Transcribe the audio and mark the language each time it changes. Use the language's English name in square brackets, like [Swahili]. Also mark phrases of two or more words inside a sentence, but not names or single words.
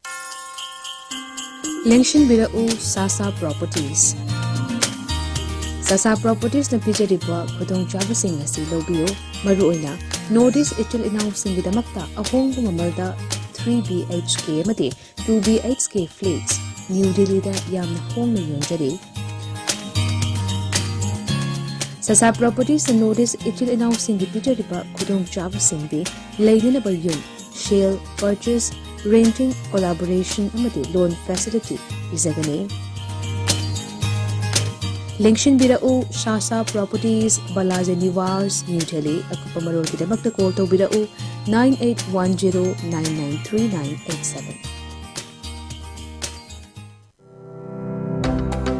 [Manipuri] Lengshin Birau Sasa Properties. Sasa Properties na pijariba khudong chabasing asi lobio maruoina notice itul announcing gidamakta ahong mamalda 3 BHK amadi 2 BHK flats New Delhi da yamna hongna yonjari. Sasa Properties na notice itul announcing gipijariba khudong chabasing di laidina ba yun [English] share purchase renting collaboration [Manipuri] amadi [English] loan facility [Manipuri] izagani. Lengshin Birau Sasa Properties Balaja Niwas New Delhi Akupa Marol Kidamakta [English] call to [Manipuri] Birau 9810993987.